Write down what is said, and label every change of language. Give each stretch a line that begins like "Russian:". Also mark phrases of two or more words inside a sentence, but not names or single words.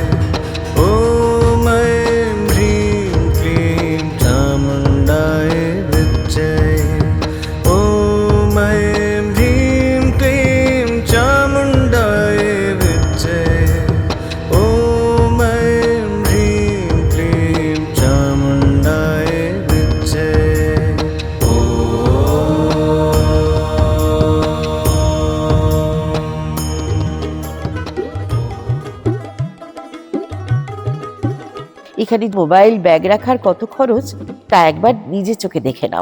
Sanskrit: ॐ ऐं ह्रीं क्लीं चामुण्डाय विच्चै। ॐ ऐं ह्रीं क्लीं चामुण्डाय विच्चै। ॐ ऐं ह्रीं क्लीं चामुण्डाय विच्चै।
Bangla: এখানে মোবাইল ব্যাগ রাখার কত খরচ তা একবার নিজে চোখে দেখে নাও।